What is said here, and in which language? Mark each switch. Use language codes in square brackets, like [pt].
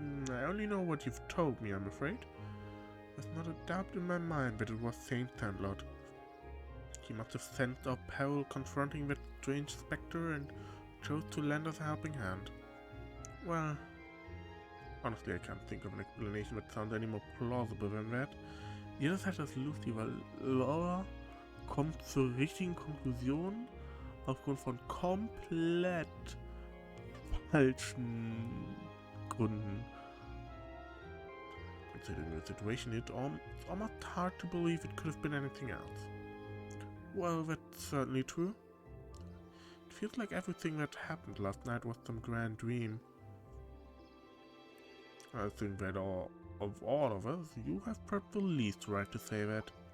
[en] I only know what you've told me, I'm afraid. There's not a doubt in my mind that it was Saint Sandlot. He must have sensed our peril confronting that strange spectre and chose to lend us a helping hand. Well, honestly, I can't think of an explanation that sounds any more plausible than that. [de] Jeder Zeit das lustig, weil Laura kommt zur richtigen Konklusion aufgrund von komplett falschen Gründen. [en] Considering the situation, it's almost hard to believe it could have been anything else. Well, that's certainly true. It feels like everything that happened last night was some grand dream. I think that of all of us, you have perhaps the least right to say that.